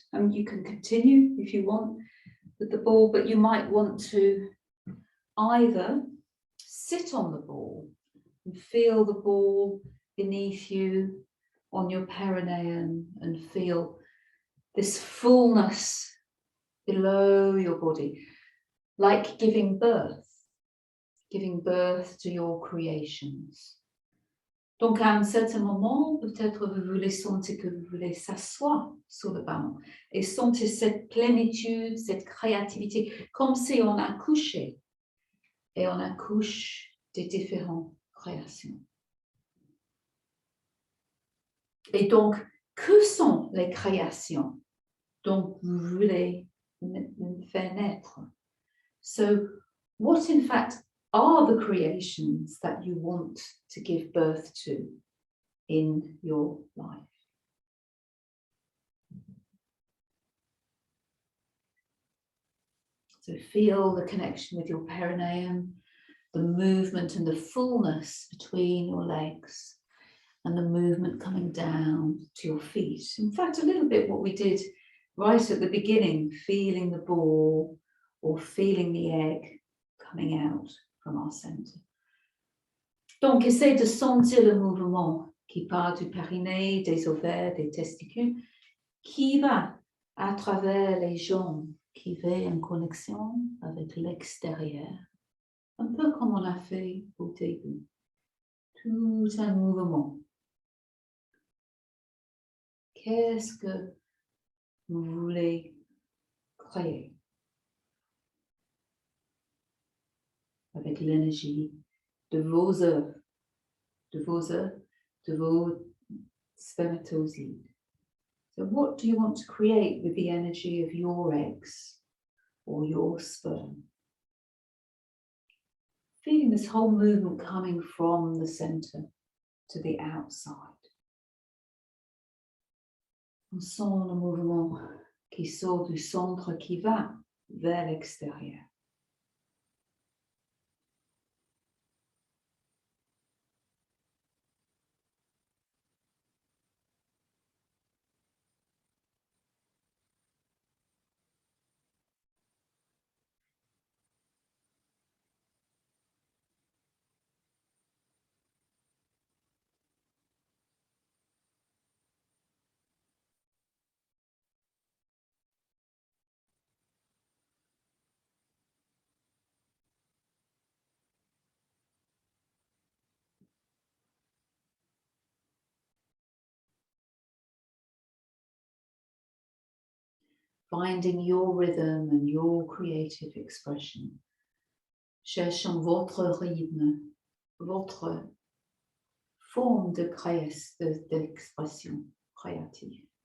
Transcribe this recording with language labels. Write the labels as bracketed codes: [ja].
[en] I mean, you can continue if you want with the ball, but you might want to either sit on the ball and feel the ball beneath you on your perineum and feel this fullness below your body, like giving birth to your creations. [fr] Donc, à un certain moment, peut-être vous voulez sentir que vous voulez s'asseoir sur le ballon et sentir cette plénitude, cette créativité, comme si on accouchait et on accouche des différentes créations. Et donc, que sont les créations dont vous voulez faire naître? [en] So, what in fact are the creations that you want to give birth to in your life? So feel the connection with your perineum, the movement and the fullness between your legs, and the movement coming down to your feet. In fact, a little bit what we did right at the beginning, feeling the ball or feeling the egg coming out from our center. [fr] Donc, essaye de sentir le mouvement qui part du périnée, des ovaires, des testicules, qui va à travers les jambes, qui va en connexion avec l'extérieur. Un peu comme on a fait au début. Tout un mouvement. Qu'est-ce que vous voulez créer avec l'énergie de vos œufs, de vos spermatozoides? [en] So what do you want to create with the energy of your eggs or your sperm? Feeling this whole movement coming from the center to the outside. [fr] On sent le mouvement qui sort du centre, qui va vers l'extérieur. [en] Finding your rhythm and your creative expression. [fr] Cherchons votre rythme, votre forme d'expression créative.